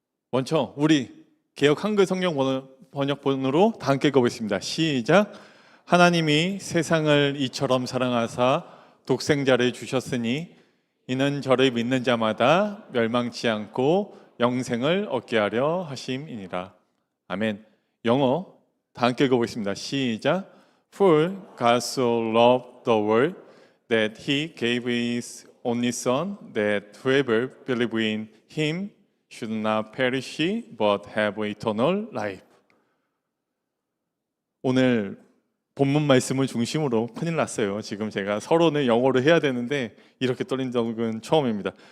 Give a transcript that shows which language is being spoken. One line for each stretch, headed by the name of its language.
Korean: 먼저 우리 개역 한글 성경 번역본으로 다 함께 읽어보겠습니다. 시작. 하나님이 세상을 이처럼 사랑하사 독생자를 주셨으니 이는 저를 믿는 자마다 멸망치 않고 영생을 얻게 하려 하심이니라. 아멘. 영어 다 함께 읽어보겠습니다. 시작.
English: For God so loved the world that He gave His only Son, that whoever believes in Him should not perish but have eternal life.
Korean: 오늘 본문 말씀을 중심으로 큰일 났어요. 지금 제가 서론을 영어로 해야 되는데 이렇게 떨린 적은 처음입니다.